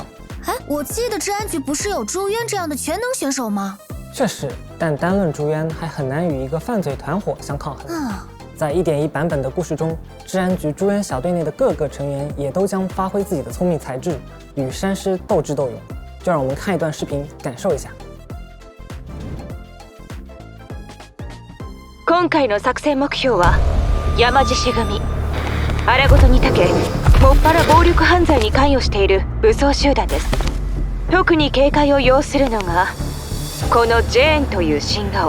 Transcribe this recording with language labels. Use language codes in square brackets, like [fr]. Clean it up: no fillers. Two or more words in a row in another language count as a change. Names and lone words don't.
[zh] 哎，我记得治安局不是有朱渊这样的全能选手吗？确实，但单论朱渊还很难与一个犯罪团伙相抗衡。在 1.1 版本的故事中，治安局朱渊小队内的各个成员也都将发挥自己的聪明才智，与山狮斗智斗勇。就让我们看一段视频，感受一下。 [ja] 今回の作戦目標は山獅子組。荒事に長け、もっぱら暴力犯罪に関与している武装集団です。特に警戒を要するのがこのジェーンという新顔。